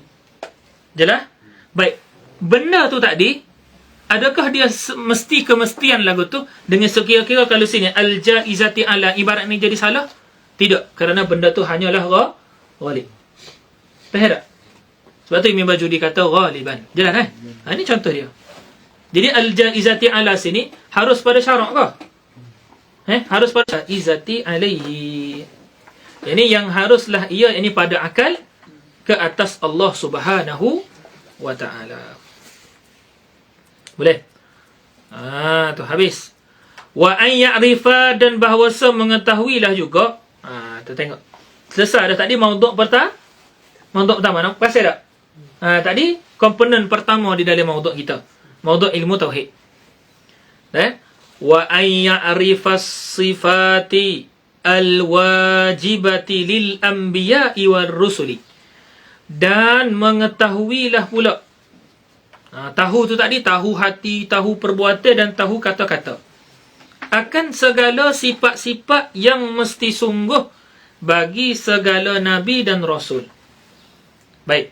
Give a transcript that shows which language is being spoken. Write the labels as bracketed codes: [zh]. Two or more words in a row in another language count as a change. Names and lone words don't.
[ms] Jelas? Baik. Benda tu tadi, adakah dia mesti kemestian lagu tu dengan sekira-kira kalau sini [ar] الجائزات على, [ms] ibarat ni jadi salah? Tidak, kerana benda tu hanyalah ghalib. Faham tak? Sebab tu Imam Bajuri kata ghaliban. Jelas kan? Ini contoh dia. Jadi [ar] الجائزات على [ms] sini harus pada syarak ke? Harus pada [ar] جائزات عليه. [ms] Ini yang haruslah ia ini pada akal ke atas Allah [ar] سبحانه وتعالى. [ms] Boleh? Tu habis. [ar] وأن يعرف, [ms] dan bahawasa mengetahuilah juga. Tu tengok. Selesai dah tadi maudhu' pertama. Nampak pasal tak? Tadi komponen pertama di dalam maudhu' kita. Maudhu' ilmu tauhid. [ar] وأن يعرف صفات الواجبات للأنبياء والرسل. [ms] Dan mengetahuilah pula. Tahu tu tadi, tahu hati, tahu perbuatan dan tahu kata-kata. Akan segala sifat-sifat yang mesti sungguh bagi segala Nabi dan Rasul. Baik.